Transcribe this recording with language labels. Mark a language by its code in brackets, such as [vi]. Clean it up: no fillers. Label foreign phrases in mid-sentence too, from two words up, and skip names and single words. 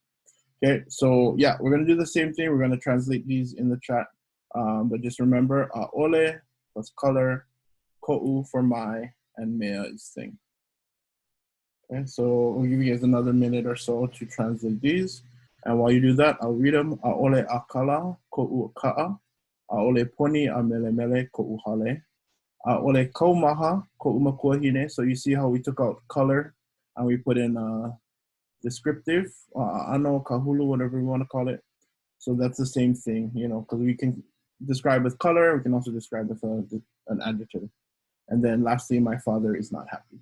[en] Okay, so yeah, we're going to do the same thing. We're going to translate these in the chat. But just remember, ʻole plus color, ko'u for my, and mea is thing. Okay, so we'll give you guys another minute or so to translate these. And while you do that, I'll read them. [haw] ʻAʻole ʻakala, ko'u ka'a. ʻAʻole poni a mele mele, ko'u hale. ʻAʻole kaumaha, ko'u makuahine. [en] So you see how we took out color and we put in descriptive, [haw] ano, kahulu, [en] whatever we want to call it. So that's the same thing, you know, because we can describe with color. We can also describe with an adjective. And then lastly, my father is not happy.